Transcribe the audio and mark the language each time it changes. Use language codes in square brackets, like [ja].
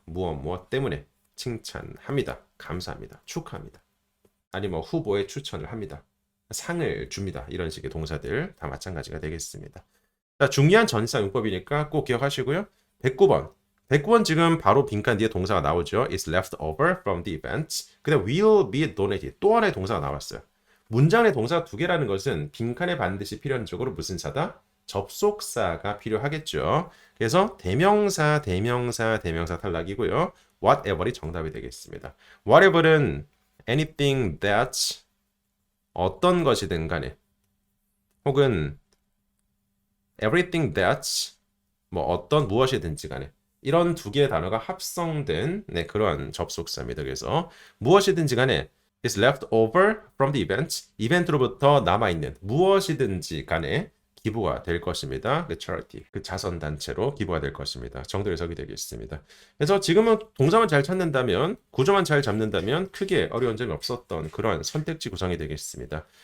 [ko] 무엇 때문에 칭찬합니다, 감사합니다, 축하합니다. 아니 뭐 후보에 추천을 합니다, 상을 줍니다. 이런 식의 동사들 다 마찬가지가 되겠습니다. 자, 중요한 전치사 용법이니까 꼭 기억하시고요. 109번. 109번 지금 바로 빈칸 뒤에 동사가 나오죠. [en] It's left over from the event. [ko] 그다음 [en] will be donated. [ko] 또 하나의 동사가 나왔어요. 문장 내 동사가 두 개라는 것은 빈칸에 반드시 필연적으로 무슨 사다? 접속사가 필요하겠죠. 그래서 대명사 탈락이고요. whatever이 정답이 되겠습니다. whatever은 [en] anything that [ko] 어떤 것이든 간에 혹은 [en] everything that [ko] 뭐 어떤 무엇이든지 간에 이런 두 개의 단어가 합성된 네, 그러한 접속사입니다. 그래서 무엇이든지 간에 [en] is left over from the event. [ko] 이벤트로부터 남아있는 무엇이든지 간에 기부가 될 것입니다. 그 charity, 그 자선단체로 기부가 될 것입니다. 정도 해석이 되겠습니다. 그래서 지금은 동사만 잘 찾는다면, 구조만 잘 잡는다면 크게 어려운 점이 없었던 그런 선택지 구성이 되겠습니다.